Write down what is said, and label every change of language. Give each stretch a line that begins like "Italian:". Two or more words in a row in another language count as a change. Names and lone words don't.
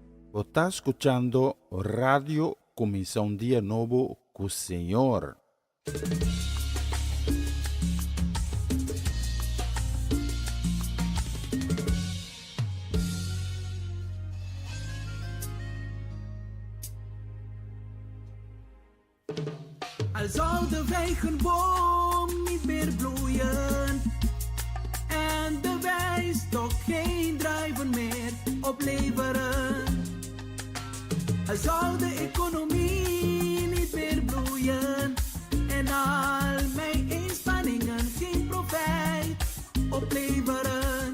Spanish: Está escuchando Radio Comienza un Día Nuevo con Señor.
Dutch: Al zou de wijnboom niet meer bloeien en de wijnstok geen druiven meer opleveren. Al zou de economie niet meer bloeien en al mijn inspanningen geen profijt opleveren.